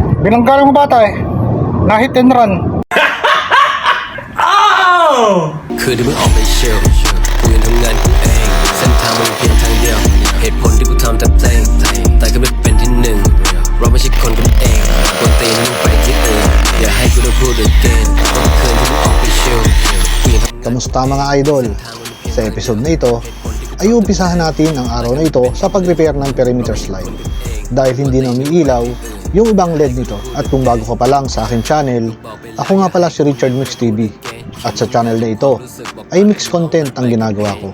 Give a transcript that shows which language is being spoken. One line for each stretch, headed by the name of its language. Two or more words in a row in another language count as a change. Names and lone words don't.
Filipino: Pinanggaling mo bata eh. Na-
English: hit and run.
Thai: คือที่มึงออกไปเชลกูยังทำงานกูเองเส้นทางมันเพียงทางเดียวเหตุผลที่กูทำแต่เพลงแต่ก็ไม่เป็นที่หนึ่งเราไม่ใช่คนกันเองคนตีนั้นมึงไปที่อื่นอย่าให้กูต้องพูด again วันคืนที่มึงออกไปเชลกูยังทำ
Filipino: Kamusta mga idol? Sa episode na ito, ay umpisahan natin ang araw na ito sa pag-repair ng
English: perimeter slide.
Filipino: Dahil hindi na umiilaw yung ibang LED nito. At kung bago ka pa lang sa aking channel, ako nga pala si Richard Mix TV. At sa channel na ito ay
English: mix content
Filipino: ang ginagawa ko.